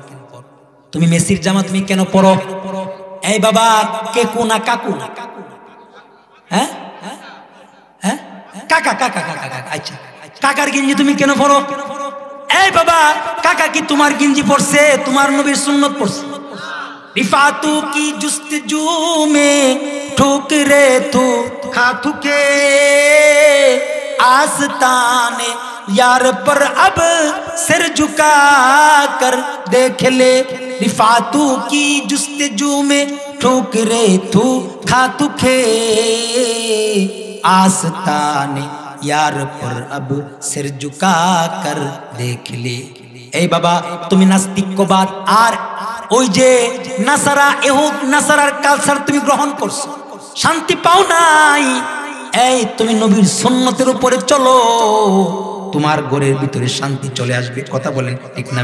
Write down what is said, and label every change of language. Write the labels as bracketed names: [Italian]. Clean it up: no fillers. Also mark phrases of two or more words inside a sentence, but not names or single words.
[Bangla] তুমি মেসির জামা তুমি কেন পরো? এই বাবা, কেকু না কাকু? হ্যাঁ হ্যাঁ, কাকা কাকা কাকা কাকা। আচ্ছা, কাকার গেঞ্জি তুমি কেন পরো? এই বাবা, কাকা কি তোমার গেঞ্জি পরছে? তোমার নবীর সুন্নত পরছে। [Urdu] رفعتو کی جستجو میں ٹھوکرے تو کھاتو کے آستانے یار پر اب سر جھکا کر دیکھ لے. رفعتو کی جستجو میں ٹھوکرے تو کھاتو کے آستانے یار پر اب سر جھکا کر دیکھ لے. [Bangla] এই বাবা, তুমি নাস্তিক্যবাদ আর ওই যে নাসারা, ইহুদ নাসারার কালচার তুমি গ্রহণ করছো, শান্তি পাও নাই। এই তুমি নবীর সুন্নতের উপরে চলো, তোমার ঘরের ভিতরে শান্তি চলে আসবে। কথা বলেন ঠিক না?